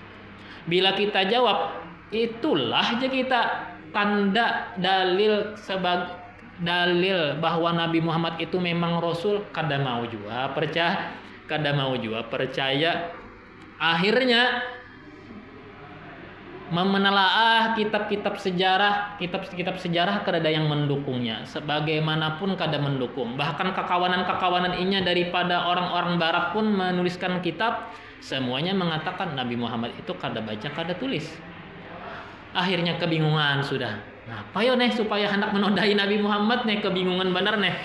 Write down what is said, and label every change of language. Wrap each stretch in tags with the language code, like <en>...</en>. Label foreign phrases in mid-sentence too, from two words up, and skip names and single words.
<bjn>Bila kita jawab, itulah aja kita tanda dalil sebagai dalil bahwa Nabi Muhammad itu memang Rasul, kada mau juga percaya. Akhirnya menelaah kitab-kitab sejarah kada yang mendukungnya, sebagaimanapun kada mendukung. Bahkan kekawanan inya daripada orang-orang barat pun menuliskan kitab, semuanya mengatakan Nabi Muhammad itu kada baca, kada tulis. Akhirnya kebingungan sudah. Ngapa yo nih supaya hendak menodai Nabi Muhammad nih, kebingungan benar nih.</bjn>